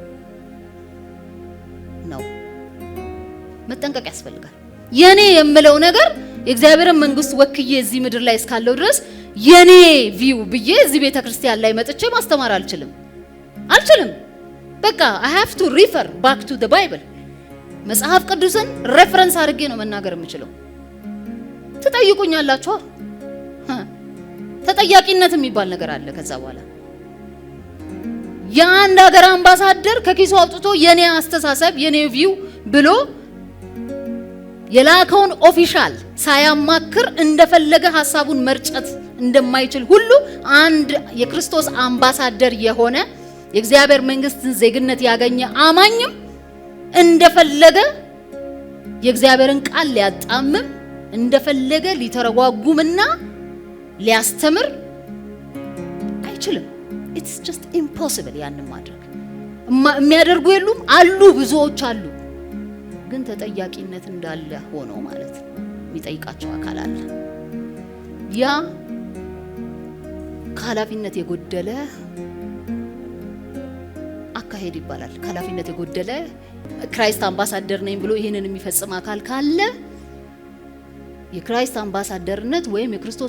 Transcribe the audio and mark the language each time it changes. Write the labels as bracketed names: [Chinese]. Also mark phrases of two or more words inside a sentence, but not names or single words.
[Amharic] ነው። መጠንቀቅ ያስፈልጋል። የኔ የምለው ነገር የእግዚአብሔርን መንግስት ወክዬ እዚህ ምድር ላይ እስካለው ድረስ የኔ ቪው ብዬ እዚህ ቤተክርስቲያን ላይ መጥቼ ማስተማር አልችልም። በቃ [English] I have to refer back to the Bible። [Amharic] መጽሐፍ ቅዱስን ሬፈረንስ አድርጌ ነው መናገር የምችለው። ትጠይቁኛላችሁ። ተጠያቂነት የሚባል ነገር አለ። ከዛ በኋላ የአንድ ሀገር አምባሳደር ከኪሱ አውጥቶ የኔ አስተሳሰብ የኔ ቪው ብሎ የላከውን ኦፊሻል ሳያማክር እንደፈለገ ሐሳቡን መርጨት እንደማይችል ሁሉ አንድ የክርስቶስ አምባሳደር የሆነ የእግዚአብሔር መንግስትን ዜግነት ያገኘ አማኝም እንደፈለገ የእግዚአብሔርን ቃል ሊያጣምም እንደፈለገ ሊተረጓጉምና ሊያስተምር አይችልም። [English] it's just impossible [Amharic] ያንን ማድረግ። የሚያደርጉ የሉም አሉ፣ ብዙዎች አሉ። ግን ተጠያቂነት እንዳለ ሆኖ ማለት ነው። የሚጠይቃቸው አካል አለ። ያ ኃላፊነት የጎደለ አካሄድ ይባላል። ኃላፊነት የጎደለ ክራይስት አምባሳደር ነኝ ብሎ ይሄንን የሚፈጽም አካል ካለ የክራይስት አምባሳደርነት ወይም የክርስቶስ